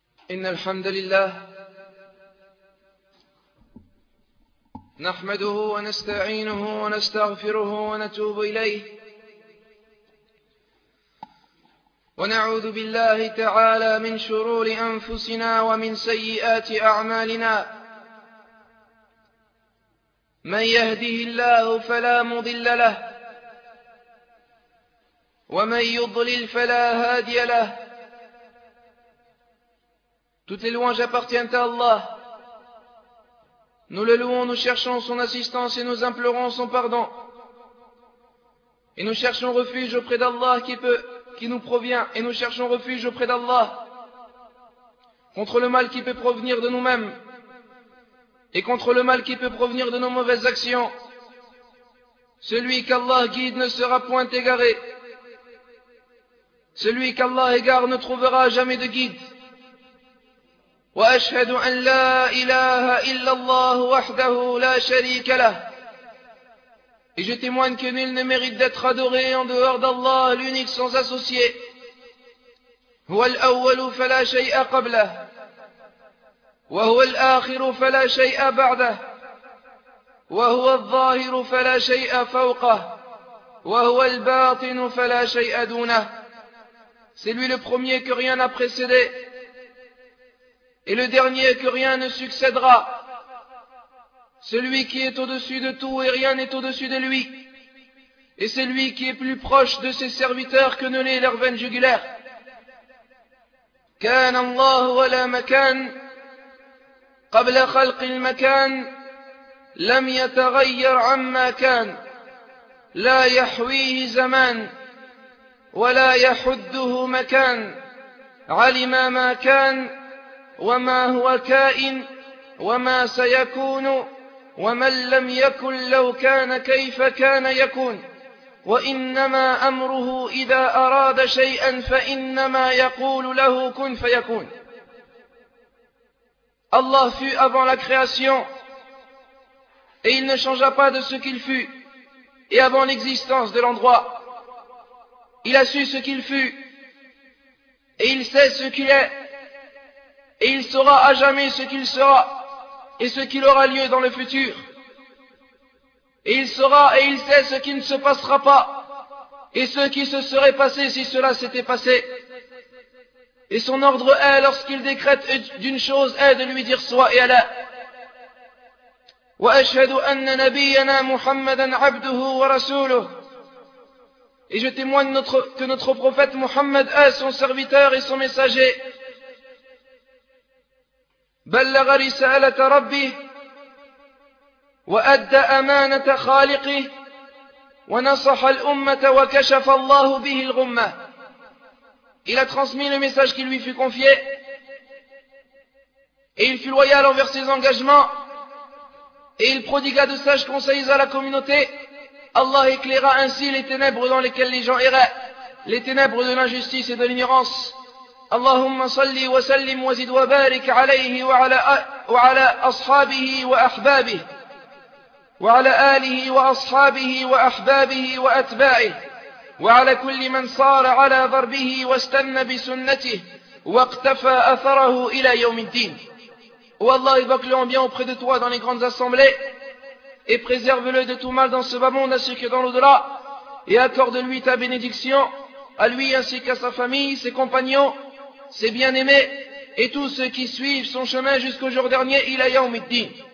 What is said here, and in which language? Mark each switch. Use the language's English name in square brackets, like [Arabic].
[Arabic] إن الحمد لله نحمده ونستعينه ونستغفره ونتوب إليه ونعوذ بالله تعالى من شرور أنفسنا ومن سيئات أعمالنا، من يهده الله فلا مضل له ومن يضلل فلا هادي له. [French] Toutes les louanges appartiennent à Allah. Nous le louons, nous cherchons son assistance et nous implorons son pardon. Et nous cherchons refuge auprès d'Allah qui nous provient. Et nous cherchons refuge auprès d'Allah contre le mal qui peut provenir de nous-mêmes. Et contre le mal qui peut provenir de nos mauvaises actions. Celui qu'Allah guide ne sera point égaré. Celui qu'Allah égare ne trouvera jamais de guide. [Arabic] وأشهد أن لا إله إلا الله وحده لا شريك له. [French] Et je témoigne que nul ne mérite d'être adoré en dehors d'Allah, l'unique sans associé. [Arabic] هو الأول فلا شيء قبله. وهو الآخر فلا شيء بعده. وهو الظاهر فلا شيء فوقه. وهو الباطن فلا شيء دونه. [French] C'est lui le premier que rien n'a précédé. Et le dernier que rien ne succédera, celui qui est au-dessus de tout et rien n'est au-dessus de lui, et c'est lui qui est plus proche de ses serviteurs que ne l'est leur veine jugulaire. [Arabic] كان الله ولا مكان قبل خلق المكان لم يتغير عما كان لا يحويه زمان ولا يحده مكان علم ما كان وما هو كائن وما سيكون ومن لم يكن لو كان كيف كان يكون وإنما أمره إذا أراد شيئا فإنما يقول له كن فيكون. [French] Allah fut avant la création et il ne changea pas de ce qu'il fut et avant l'existence de l'endroit. Il a su ce qu'il fut et il sait ce qu'il est. Et il saura à jamais ce qu'il sera et ce qu'il aura lieu dans le futur. Et il saura et il sait ce qui ne se passera pas et ce qui se serait passé si cela s'était passé. Et son ordre est, lorsqu'il décrète d'une chose, est de lui dire soit et Allah. [Arabic] وأشهد أن نبينا محمدا عبده ورسوله. [French] Et je témoigne que notre prophète Mohammed est son serviteur et son messager. [Arabic] بلغ رسالة ربه وأدى أمانة خالقه ونصح الأمة وكشف الله به الغمة. [French] Il a transmis le message qui lui fut confié et il fut loyal envers ses engagements et il prodigua de sages conseils à la communauté. Allah éclaira ainsi les ténèbres dans lesquelles les gens erraient, les ténèbres de l'injustice et de l'ignorance. [Arabic] اللهم صل وسلم وزد وبارك عليه وعلى أصحابه وأحبابه وعلى آله وأصحابه وأحبابه وأتباعه وعلى كل من صار على ضربه واستنى بسنته واقتفى أثره إلى يوم الدين. والله بكلهم [French] bien auprès de toi dans les grandes assemblées et préserve-le de tout mal dans ce bas monde ainsi que dans l'au-delà et accorde-lui ta bénédiction à lui ainsi qu'à sa famille, ses compagnons, ses bien-aimés et tous ceux qui suivent son chemin jusqu'au jour dernier, [Arabic] ila yawmiddin.